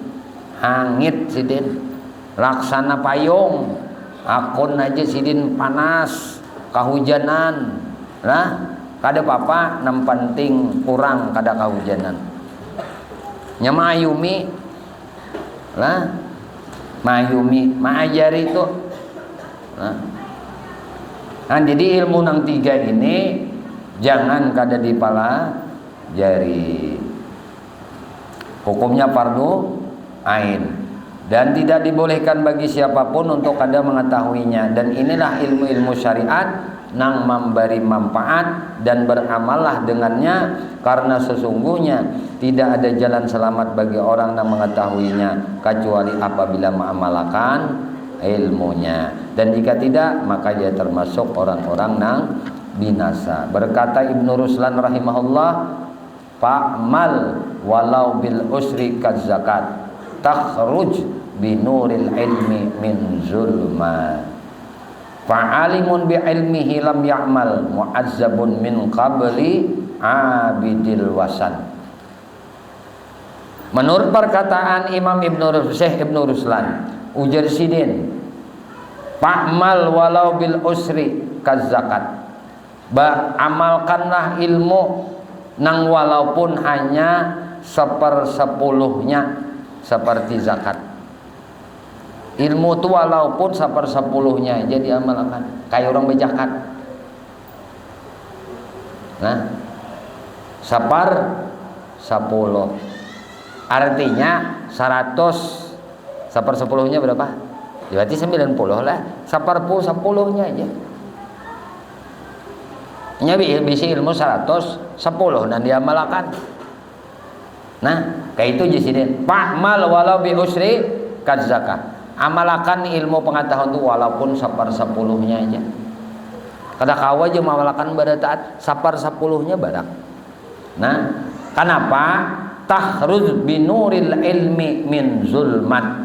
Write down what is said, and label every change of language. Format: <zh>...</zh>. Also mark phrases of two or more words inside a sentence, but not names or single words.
<bjn>Hangit sidin laksana payung akun aja sidin panas kahujanan lah kada apa-apa nam penting kurang kada kahujanan nya mayumi lah mayumi maajari itu nah jadi ilmu nang 3 ini jangan kada dipelajari.</bjn> <id>Hukumnya fardu ain dan tidak dibolehkan bagi siapapun untuk kada mengetahuinya. Dan inilah ilmu-ilmu syariat nang memberi manfaat dan beramallah dengannya, karena sesungguhnya tidak ada jalan selamat bagi orang yang mengetahuinya kecuali apabila mengamalkan ilmunya, dan jika tidak maka dia termasuk orang-orang nang binasa.</id> <ar>Berkata Ibnu Ruslan rahimahullah, فاعمل ولو بالعشر كالزكاة تخرج بنور العلم من ظلمات فعالم بعلمه لم يعملن معذب من قبل عباد الوثن.</ar> <bjn>Menurut perkataan Imam Syekh Ibnu Ruslan, ujar sidin,</bjn> <ar>فاعمل ولو بالعشر كالزكاة,</ar> <bjn>amalkanlah ilmu nang walaupun hanya 1/10-nya seperti zakat.</bjn> <id>Ilmu itu walaupun 1/10-nya aja diamalkan, kayak orang berzakat. Nah, 1/10 artinya 100 1/10-nya berapa? Berarti 90 lah. 1/10-nya aja.</id> <bjn>Nya bisa ilmu 110 dan diamalkan. Nah, kayak itu jadi</bjn> <ar>فاعمل ولو بالعشر كالزكاة.</ar> <id>Amalkan ilmu pengetahuan itu walaupun 1/10-nya aja.</id> <bjn>Kada kawa aja amalkan pada taat 1/10-nya barang.</bjn> <id>Nah, kenapa?</id> <ar>تخرج بنور العلم من ظلمات.</ar>